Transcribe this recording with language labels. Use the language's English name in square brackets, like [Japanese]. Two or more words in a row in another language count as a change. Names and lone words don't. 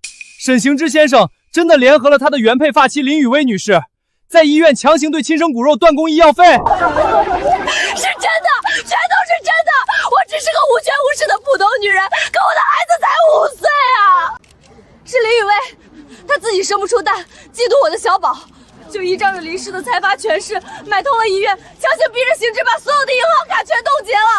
[Chinese] 沈行之先生真的聯合了他的原配髮妻林雨薇女士，在醫院強行對親生骨肉斷供醫藥費。是真的，全都是真的。我只是個無權無勢的普通女人，可我的孩子才5歲啊！是林雨薇，她自己生不出蛋，嫉妒我的小寶，就依仗着林氏的財閥權勢，買通了醫院，強行逼着行之把所有的銀行卡全凍結了。